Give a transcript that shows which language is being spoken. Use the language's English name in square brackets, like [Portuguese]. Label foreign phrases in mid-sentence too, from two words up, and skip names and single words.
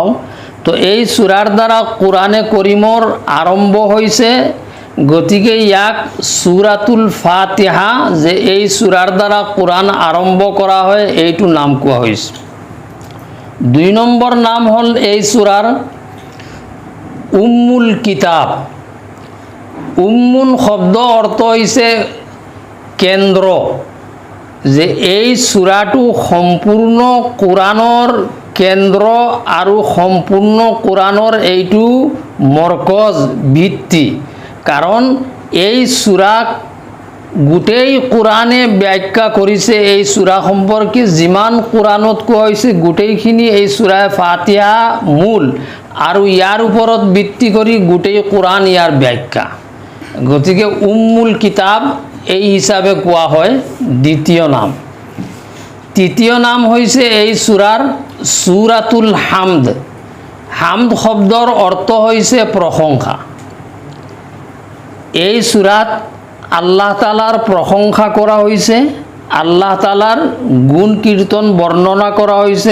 [Assamese] তো এই সূৰাৰ দ্বাৰা কোৰাণে কৰিমৰ আৰম্ভ হৈছে, গতিকে ইয়াক সূৰাতুল ফাতিহা, যে এই সূৰাৰ দ্বাৰা কোৰাণ আৰম্ভ কৰা হয়, এইটো নাম কোৱা হৈছে। 2 নম্বৰ নাম হ'ল এই সূৰাৰ উম্মুল কিতাব। উম্মুল শব্দ অৰ্থ হৈছে কেন্দ্ৰ, যে এই সূৰাটো সম্পূৰ্ণ কোৰাণৰ কেন্দ্ৰ আৰু সম্পূৰ্ণ কোৰাণৰ এইটো মৰকজ, ভিত্তি। কাৰণ এই সূৰাক গোটেই কোৰাণে ব্যাখ্যা কৰিছে। এই সূৰা সম্পৰ্কে যিমান কোৰাণত কোৱা হৈছে গোটেইখিনি এই সূৰাই ফাতিহা মূল, আৰু ইয়াৰ ওপৰত ভিত্তি কৰি গোটেই কোৰাণ ইয়াৰ ব্যাখ্যা। গতিকে উম্মুল কিতাব এই হিচাপে কোৱা হয়। দ্বিতীয় নাম। তৃতীয় নাম হৈছে এই সূৰাৰ সূৰাতুল হামদ। হামদ শব্দৰ অৰ্থ হৈছে প্ৰশংসা। এই সূৰাত আল্লাহ তাআলাৰ প্ৰশংসা কৰা হৈছে, আল্লাহ তাআলাৰ গুণ কীৰ্তন বৰ্ণনা কৰা হৈছে।